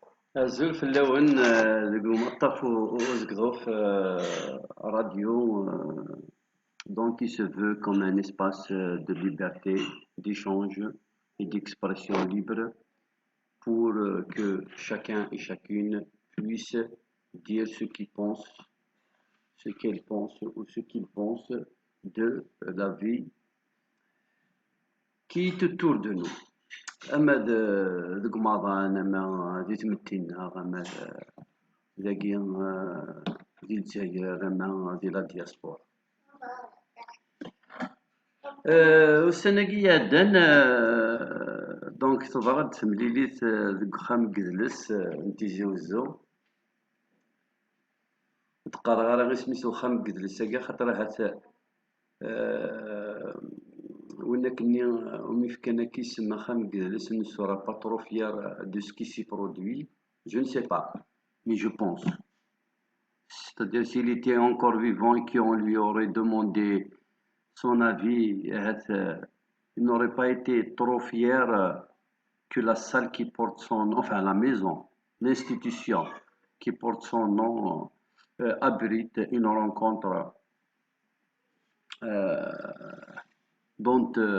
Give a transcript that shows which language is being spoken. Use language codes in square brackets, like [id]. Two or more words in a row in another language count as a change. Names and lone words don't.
[kab] Azul fell-awen deg umaṭṭaf uzegḍuf radio, [fr] donc il se veut comme un espace de liberté, d'échange et d'expression libre pour que chacun et chacune puisse dire ce qu'il pense, ce qu'elle pense ou ce qu'il pense de la vie qui est autour de nous. [kab] أما deg umaḍan, ama di tmetti-nneɣ, ama dagi di Lezzayer, ama di la diaspora. Ussan-agi iɛeddan donc teḍra-d temlilit deg uxxam n Gedles n Tizi Uzzu. Ur d-qqareɣ ara isem-is uxxam n Gedles-agi xaṭer ahat win akken-nni umi fkan akka isem axxam n Gedles [fr] ne sera pas trop fier de ce qui s'y produit. Je ne sais pas, mais je pense. C'est-à-dire s'il était encore vivant et qu'on lui aurait demandé son avis, il n'aurait pas été trop fier que la salle qui porte son nom, enfin la maison, l'institution qui porte son nom, abrite une rencontre dont